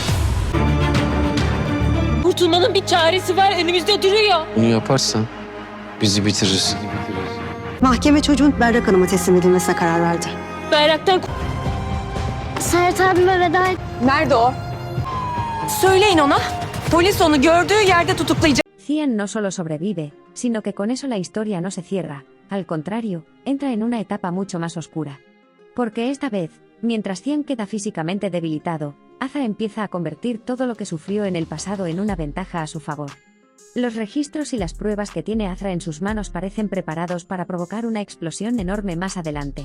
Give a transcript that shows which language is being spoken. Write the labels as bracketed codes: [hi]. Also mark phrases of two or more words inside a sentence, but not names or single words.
[tr] Kurtulmanın bir çaresi var, önümüzde duruyor. Bunu yaparsan bizi bitirirsin. Mahkeme çocuğun Berrak Hanım'a teslim edilmesine karar verdi. Bayraktan Serhat abime veda et. Nerede o? Söyleyin ona. Polis onu gördüğü yerde tutuklayacak. [es] Cian no solo sobrevive, sino que con eso la historia no se cierra, al contrario, entra en una etapa mucho más oscura. Porque esta vez, mientras Cian queda físicamente debilitado, Azra empieza a convertir todo lo que sufrió en el pasado en una ventaja a su favor. Los registros y las pruebas que tiene Azra en sus manos parecen preparados para provocar una explosión enorme más adelante.